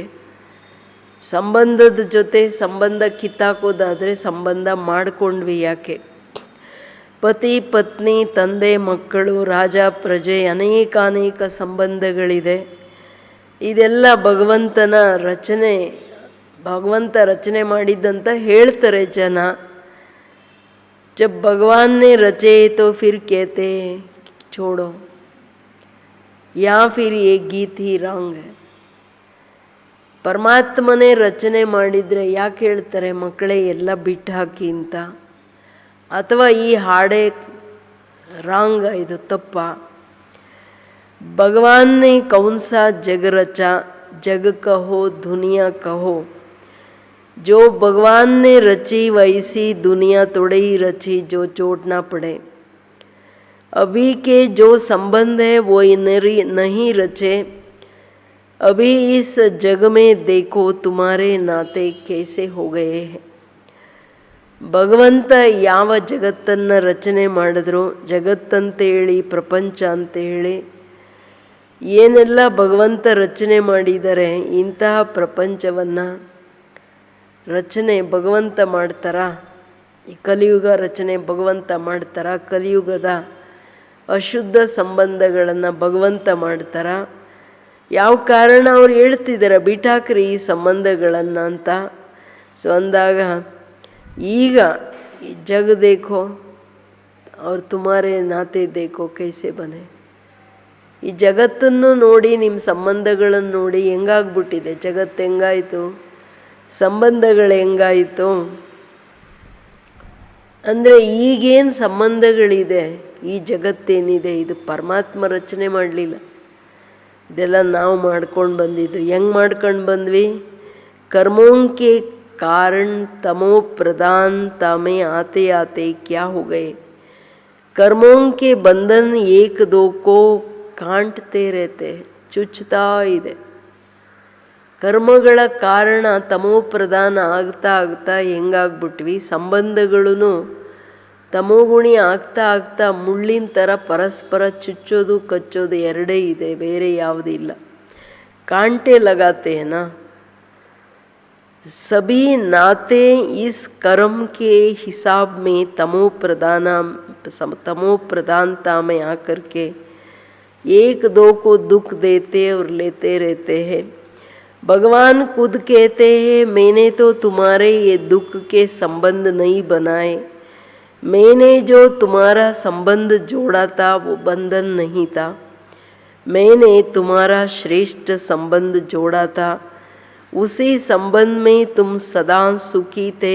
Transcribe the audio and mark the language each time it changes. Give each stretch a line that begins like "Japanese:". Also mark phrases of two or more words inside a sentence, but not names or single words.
Kannada: ಸಂಬಂಧದ ಜೊತೆ ಸಂಬಂಧ ಕಿತ್ತಾಕೋದಾದರೆ ಸಂಬಂಧ ಮಾಡಿಕೊಂಡ್ವಿ ಯಾಕೆ? ಪತಿ ಪತ್ನಿ, ತಂದೆ ಮಕ್ಕಳು, ರಾಜ ಪ್ರಜೆ, ಅನೇಕ ಸಂಬಂಧಗಳಿದೆ. ಇದೆಲ್ಲ ಭಗವಂತನ ರಚನೆ, ಭಗವಂತ ರಚನೆ ಮಾಡಿದ್ದಂತ ಹೇಳ್ತಾರೆ ಜನ.
Hindi: जब भगवान ने रचे तो फिर कहते छोड़ो, या फिर ये गीत ही रंग है.
Kannada: ಪರಮಾತ್ಮನೇ ರಚನೆ ಮಾಡಿದರೆ ಯಾಕೆ ಹೇಳ್ತಾರೆ ಮಕ್ಕಳೇ ಎಲ್ಲ ಬಿಟ್ಟು ಹಾಕಿ ಅಂತ? ಅಥವಾ ಈ ಹಾಡೇ ರಾಂಗ, ಇದು ತಪ್ಪ?
Hindi: भगवान ने कौन सा जग रचा, जग कहो दुनिया कहो, जो भगवान ने रची वैसी दुनिया थोड़ी ही रची जो चोट ना पड़े। अभी के जो संबंध है वो नहीं रचे। अभी इस जग में देखो तुम्हारे नाते कैसे हो गए हैं।
Kannada: ಭಗವಂತ ಯಾವ ಜಗತ್ತನ್ನು ರಚನೆ ಮಾಡಿದ್ರು, ಜಗತ್ತಂತೇಳಿ ಪ್ರಪಂಚ ಅಂತೇಳಿ ಏನೆಲ್ಲ ಭಗವಂತ ರಚನೆ ಮಾಡಿದ್ದಾರೆ, ಇಂತಹ ಪ್ರಪಂಚವನ್ನು ರಚನೆ ಭಗವಂತ ಮಾಡ್ತಾರಾ? ಈ ಕಲಿಯುಗ ರಚನೆ ಭಗವಂತ ಮಾಡ್ತಾರಾ? ಕಲಿಯುಗದ ಅಶುದ್ಧ ಸಂಬಂಧಗಳನ್ನು ಭಗವಂತ ಮಾಡ್ತಾರಾ? ಯಾವ ಕಾರಣ ಅವ್ರು ಹೇಳ್ತಿದ್ದಾರೆ ಬಿಟ್ಟಾಕ್ರಿ ಈ ಸಂಬಂಧಗಳನ್ನು ಅಂತ. ಸೊ ಅಂದಾಗ ಈಗ
Hindi: जग देखो और तुम्हारे नाते देखो कैसे बने.
Kannada: ಈ ಜಗತ್ತನ್ನು ನೋಡಿ, ನಿಮ್ಮ ಸಂಬಂಧಗಳನ್ನು ನೋಡಿ ಹೆಂಗಾಗ್ಬಿಟ್ಟಿದೆ. ಜಗತ್ತು ಹೆಂಗಾಯಿತು, ಸಂಬಂಧಗಳು ಹೆಂಗಾಯಿತು ಅಂದರೆ ಈಗೇನು ಸಂಬಂಧಗಳಿದೆ, ಈ ಜಗತ್ತೇನಿದೆ ಇದು ಪರಮಾತ್ಮ ರಚನೆ ಮಾಡಲಿಲ್ಲ. ಇದೆಲ್ಲ ನಾವು ಮಾಡ್ಕೊಂಡು ಬಂದಿದ್ದು. ಹೆಂಗೆ ಮಾಡ್ಕೊಂಡು ಬಂದ್ವಿ?
Hindi: ಕರ್ಮೋಂಕೆ कारण तमो प्रधानता में आते आते क्या हो गए, कर्मों के बंधन एक दो को कांटते रहते,
Kannada: ಚುಚ್ಚುತ್ತಾ ಇದೆ. ಕರ್ಮಗಳ ಕಾರಣ ತಮೋ ಪ್ರಧಾನ ಆಗ್ತಾ ಆಗ್ತಾ ಹೆಂಗಾಗ್ಬಿಟ್ವಿ, ಸಂಬಂಧಗಳೂ ತಮೋಗುಣಿ ಆಗ್ತಾ ಆಗ್ತಾ ಮುಳ್ಳಿನ ಥರ ಪರಸ್ಪರ ಚುಚ್ಚೋದು ಕಚ್ಚೋದು ಎರಡೇ ಇದೆ, ಬೇರೆ ಯಾವುದೂ ಇಲ್ಲ.
Hindi: काँटे लगाते ना सभी नाते इस कर्म के हिसाब में तमो प्रधानता में आकर के एक दो को दुख देते और लेते रहते हैं. भगवान खुद कहते हैं मैंने तो तुम्हारे ये दुख के संबंध नहीं बनाए, मैंने जो तुम्हारा संबंध जोड़ा था वो बंधन नहीं था, मैंने तुम्हारा श्रेष्ठ संबंध जोड़ा था, उसी संबंध में तुम सदा सुखी थे.